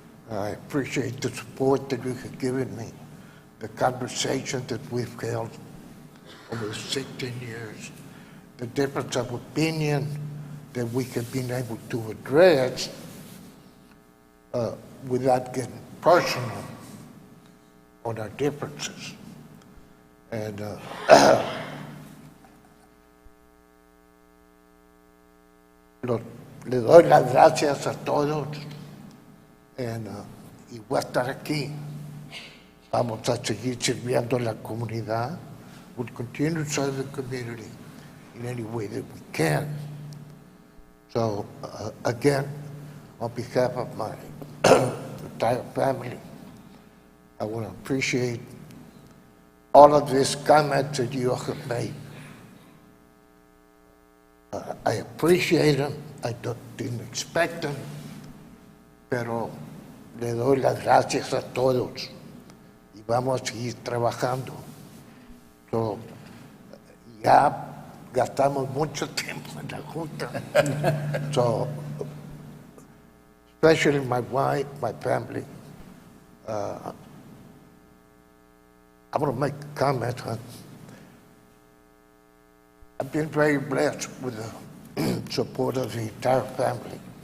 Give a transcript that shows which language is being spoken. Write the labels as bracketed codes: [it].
[en] I appreciate the support that you have given me, the conversation that we've held over 16 years, the difference of opinion that we have been able to address without getting personal on our differences. And [es] le doy las gracias a todos y voy a estar aquí. Vamos a seguir sirviendo a la comunidad. [en] We'll continue to serve the community in any way that we can. So again, on behalf of my entire family, I want to appreciate all of these comments that you have made. I appreciate them. I didn't expect them, [es] pero le doy las gracias a todos y vamos a seguir trabajando. So, ya gastamos mucho tiempo en la junta. [en] So, especially my wife, my family. I want to make a comment on. I've been very blessed with the support of the entire family.